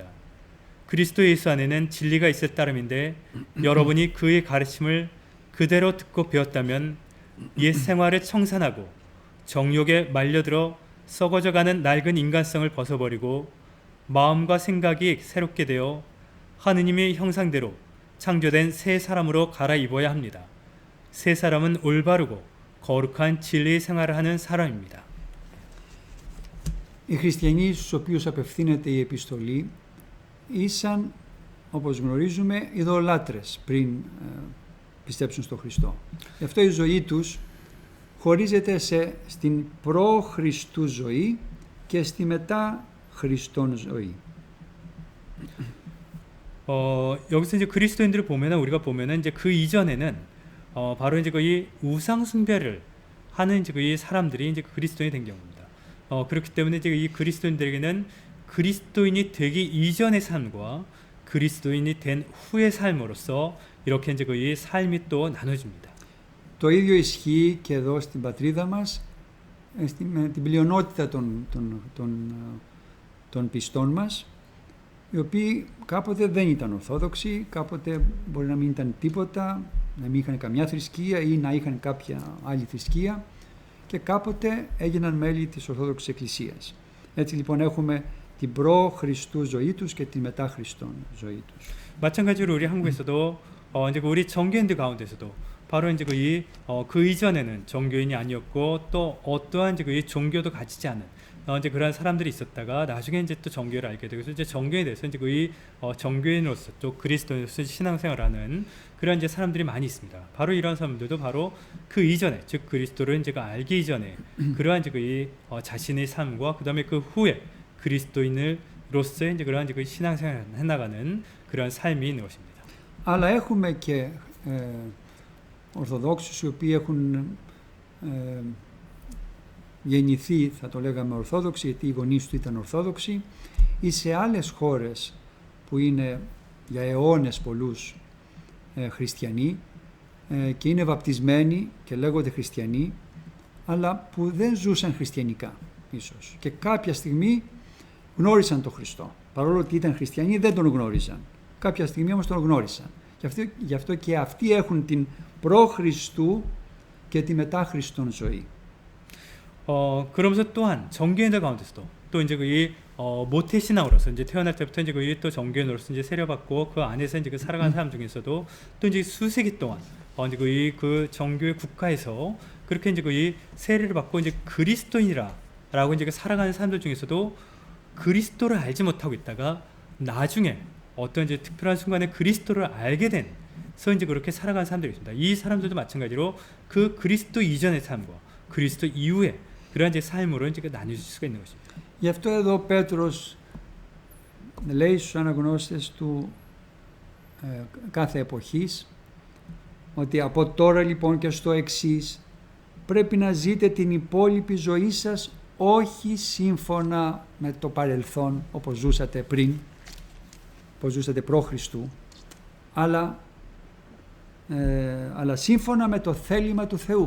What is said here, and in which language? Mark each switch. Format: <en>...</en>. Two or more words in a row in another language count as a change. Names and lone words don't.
<ko>그리스도 예수 안에는 진리가 있을 따름인데 여러분이 그의 가르침을 그대로 듣고 배웠다면 옛 생활을 청산하고 정욕에 말려들어 썩어져가는 낡은 인간성을 벗어버리고 마음과 생각이 새롭게 되어 하느님의 형상대로 창조된 새 사람으로 갈아입어야 합니다. 새 사람은 올바르고 거룩한 진리의 생활을 하는 사람입니다.</ko> <el>Οι χριστιανοί στους οποίους απευθύνεται η επιστολή ήσαν, όπως γνωρίζουμε, ειδωλάτρες πριν πιστέψουν στον Χριστό. Γι' αυτό η ζωή τους χωρίζεται στην προ-Χριστού ζωή και στη μετά-Χριστόν ζωή.</el> <ko>여기서 이제 그리스도인들을 보면은 우리가 보면은 이제 그 이전에는 바로 이제 거의 우상 숭배를 하는 이제 그 사람들이 이제 그리스도인이 된 경우입니다. 그렇기 때문에 이제 이 그리스도인들에게는 그리스도인이 되기 이전의 삶과 그리스도인이 된 후의 삶으로서 이렇게 이제 그 삶이 또 나눠집니다.</ko> <el>Το ίδιο ισχύει και εδώ στην πατρίδα μας, με την πλειονότητα των πιστών μας, οι οποίοι κάποτε δεν ήταν Ορθόδοξοι, κάποτε μπορεί να μην ήταν τίποτα, να μην είχαν καμιά θρησκεία ή να είχαν κάποια άλλη θρησκεία και κάποτε έγιναν μέλη της Ορθόδοξης Εκκλησίας. Έτσι λοιπόν έχουμε την προ-Χριστού ζωή τους και την μετά-Χριστόν ζωή τους.</el> <ko>마찬가지로 우리 한국에서도 이제 우리 정교인들 가운데서도 바로 이제 그 이전에는 정교인이 아니었고 또 어떠한 이제 그 종교도 가지지 않은 이제 그런 사람들이 있었다가 나중에 이제 또 정교를 알게 되고 이제 정교인에 대해서 이제 정교인으로서 또 그리스도인으로서 신앙생활하는 그런 이제 사람들이 많이 있습니다. 바로 이런 사람들도 바로 그 이전에 즉 그리스도를 이제 알기 이전에 그러한 이제 자신의 삶과 그다음에 그 후에 그리스도인으로서의 이제 그러한 이제 신앙생활을 해나가는 그런 삶이 있는 것입니다.</ko> <el>Αλλά έχουμε και Ορθοδόξους οι οποίοι έχουν γεννηθεί, θα το λέγαμε Ορθόδοξοι, γιατί οι γονείς του ήταν Ορθόδοξοι, ή σε άλλες χώρες που είναι για αιώνες πολλούς χριστιανοί και είναι βαπτισμένοι και λέγονται χριστιανοί, αλλά που δεν ζούσαν χριστιανικά ίσως. Και κάποια στιγμή γνώρισαν τον Χριστό. Παρόλο ότι ήταν χριστιανοί δεν τον γνώριζαν. Κάποια στιγμή όμως τον γνώρισαν. Γι' αυτό και αυτοί έχουν την προ-Χριστού και τη μετά-Χριστόν ζωή.</el> <ko>그러면서 또한 정교인들 가운데서도 또 이제 모태 신앙으로서 이제 태어날 때부터 이제 또 정교인으로서 이제 세례받고 그 안에서 이제 살아가는 사람 중에서도 또 이제 수세기 동안 이제 그 정교의 국가에서 그렇게 이제 세례를 받고 이제 그리스도인이라고 이제 살아가는 사람들 중에서도 그리스도를 알지 못하고 있다가 나중에 어떤 이제 특별한 순간에 그리스도를 알게 돼서 이제 그렇게 살아가는 사람들이 있습니다. 이 사람들도 마찬가지로 그 그리스도 이전의 삶과 그리스도 이후의 그런 이제 삶으로 이제 나눠질 수가 있는 것입니다.</ko> <el>Γι' αυτό εδώ ο Πέτρος λέει στους αναγνώστες του κάθε εποχής ότι από τώρα λοιπόν και στο εξής πρέπει να ζείτε την υπόλοιπη ζωή σας όχι σύμφωνα με το παρελθόν όπως ζούσατε πριν, όπως ζούσατε προ Χριστού, αλλά αλλά σύμφωνα με το θέλημα του Θεού.</el>